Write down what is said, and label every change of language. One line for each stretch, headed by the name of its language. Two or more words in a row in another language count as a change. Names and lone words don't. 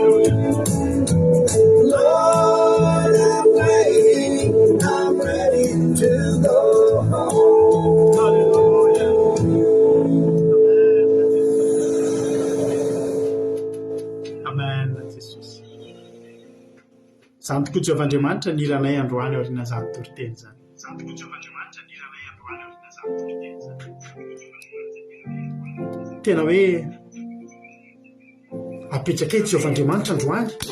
English: Lord, I'm waiting, I'm ready to go home. Amen, Jesus.
Malagasy: Zany tokoa Jehovah'Andriamanitra ny iranay androany aoriana zany toriteny zany. Tena hoe apetraka eto Jehovah'Andriamanitra androany.